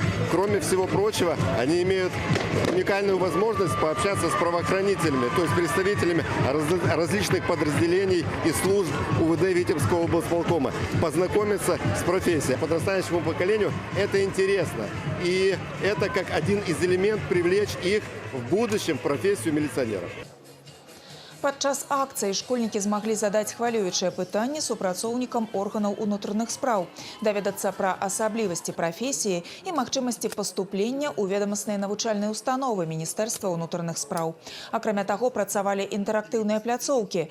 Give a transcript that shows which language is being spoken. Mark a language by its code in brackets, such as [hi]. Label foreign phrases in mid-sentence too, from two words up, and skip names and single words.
[ru] Кроме всего прочего, они имеют уникальную возможность пообщаться с правоохранителями, то есть представителями различных подразделений и служб УВД Витебского облсполкома, познакомиться с профессией. Подрастающему поколению это интересно, и это как один из элементов привлечь их в будущем в профессию милиционеров. [be] Падчас акцыі школьнікі змаглі задаць хвалюючыя пытанні супрацоўнікам органаў унутраных спраў, даведацца пра асаблівасці прафесіі і магчымасці паступлення ў ведамасныя навучальныя установы Міністэрства ўнутраных спраў. Акрамя таго, працавалі інтэрактыўныя пляцоўкі.